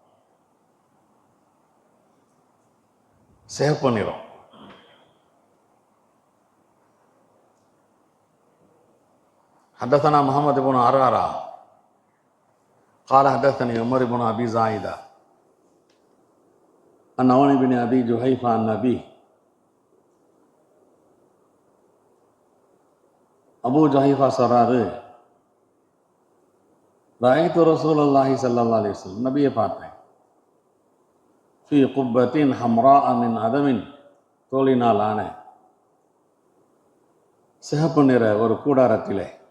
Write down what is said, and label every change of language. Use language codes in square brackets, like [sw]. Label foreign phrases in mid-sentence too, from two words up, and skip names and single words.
[ta] சிகப்பு நிறம். [ar] حدثنا محمد بن عرارة قال حدثني عمر بن أبي زايدة عن عون بن أبي جحيفة عن أبيه. [ta] அபூ ஜஹீஃபா சொல்றாரு, [ar] رأيت رسول الله صلى الله عليه وسلم, [ta] நபியை பார்த்தேன். [ar] في قبة حمراء من أدم, [ta] தோலினால் ஆன சிகப்பு நிற ஒரு கூடாரத்திலே.